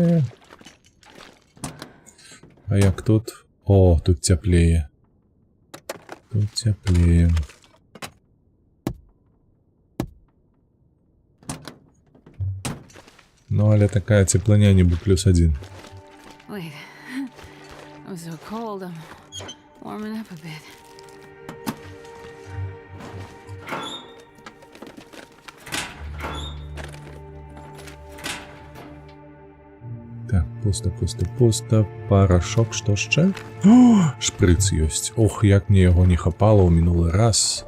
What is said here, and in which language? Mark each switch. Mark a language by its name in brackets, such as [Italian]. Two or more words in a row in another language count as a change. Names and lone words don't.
[Belarusian] А як тут? О, тут цяплее. Тут цяплее. Ну, але такая цеплыня нібы +1. [English] Wait. I'm so cold. I'm warming up a bit. [Belarusian] Так, пуста. Парашок, што яшчэ? О, шпрыц ёсць. Ох, як мне яго не хапала ў мінулы раз.